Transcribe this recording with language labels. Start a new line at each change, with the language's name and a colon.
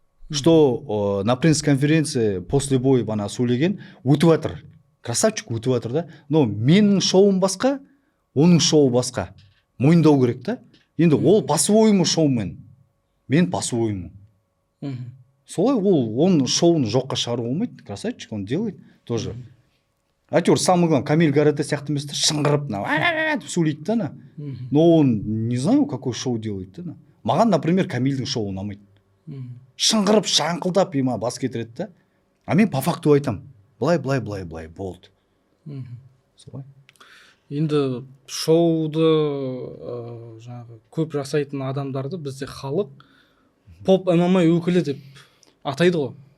Russian: Что на пресс-конференции после боя бана сөйлеген өтіп жатыр.
Kazakh: Красавчик өтіп жатыр да. Но менің шоуым басқа, оның шоуы басқа. Мойындау керек та. Енді ол по-своему шоумен. Мен по-своему. Солай ол оның шоуын жоққа шығару болмайды.
Russian: Красавчик, он делает тоже.
Kazakh: Әйтеуір самый главный Камиль Гарате сияқты емес та, шыңғырып сөйлейді да.
Russian: Но он не знаю, какой шоу делает да.
Kazakh: Маған, например, Камильдің шоуы ұнамайды. Шыңғырып, шаңқылдап ема бас кетіреді да. А мен по факту айтам. Былай болды. Солай. Енді шоуды жаңағы көп жасайтын адамдарды бізде халық поп ММА өкілі деп атайды ғой.